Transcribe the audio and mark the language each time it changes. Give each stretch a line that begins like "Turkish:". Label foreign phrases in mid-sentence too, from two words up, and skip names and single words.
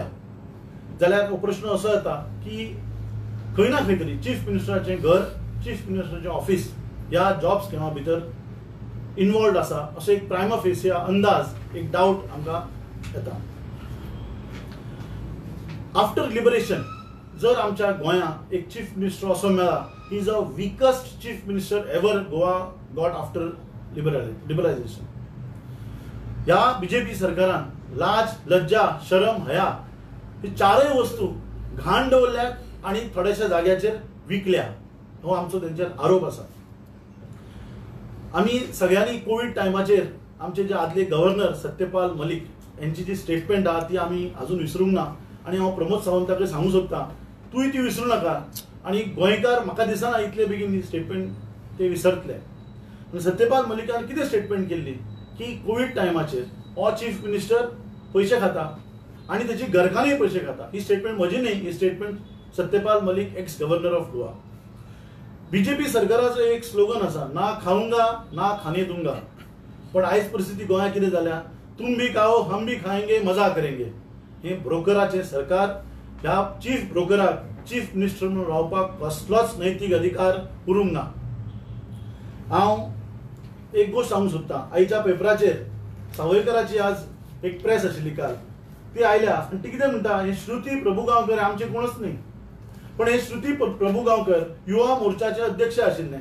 Konkani: जाल्यार हो प्रश्न असो येता की खंय ना खंय तरी चीफ मिनिस्टराचें घर, चीफ मिनिस्टराचें ऑफिस ह्या जॉब स्कॅमा भितर इन्वॉल्ड आसा असो एक
Latin: prima facie
Konkani: अंदाज, एक डावट आमकां येता.
English: after liberation
Konkani: जर आमच्या गोंयांत एक चीफ मिनिस्टर असो मेळ्ळा,
English: he is a wickedest chief minister ever Goa got after liberalization.
Konkani: ह्या बीजेपी सरकारान लाज, लज्जा, शरम, हया ही चारय वस्तू घाण दवरल्यात आनी थोड्याशा जाग्याचेर विकल्या, हो आमचो तेंचेर आरोप आसा. आमी सगळ्यांनी कोविड टायमाचेर आमचे जे आदले गव्हर्नर सत्यपाल मलीक यांची जी स्टेटमेंट आहा ती आमी अजून विसरूंक ना आनी हांव प्रमोद सावंताक सांगूंक सोदतां, तूंय ती विसरूं नाका आनी गोंयकार म्हाका दिसना इतले बेगीन ही स्टेटमेंट ते विसरतले. सत्यपाल मलिकान कितें स्टेटमेंट केल्ली की कोविड टायमाचेर हो चीफ मिनिस्टर पयशे खाता आनी तेची घरकान्नीय पयशे खाता. ही स्टेटमेंट म्हजी न्ही, ही स्टेटमेंट सत्यपाल मलिक
English: ex governor of Goa.
Konkani: बीजेपी सरकाराचो एक स्लोगन आसा,
Hindi: ना खाऊंगा ना खाने दूंगा.
Konkani: पण आयज परिस्थिती गोंयांत कितें जाल्या,
Hindi: तुम भी खाओ हम भी खाएंगे मजा करेंगे.
Konkani: हे ब्रोकराचें सरकार, ह्या चीफ ब्रोकराक चीफ मिनिस्टर म्हणून रावपाक कसलोच नैतीक अधिकार उरूंक ना. हांव एक गोश्ट सांगूंक सोदतां, आयच्या पेपराचेर सावयकराची आज एक प्रेस आशिल्ली काल, ती आयल्या आनी ती कितें म्हणटा, हे श्रुती प्रभुगांवकर आमचे कोणच न्ही, पण हे श्रुती प्रभुगांवकर युवा मोर्चाचे अध्यक्ष आशिल्ले.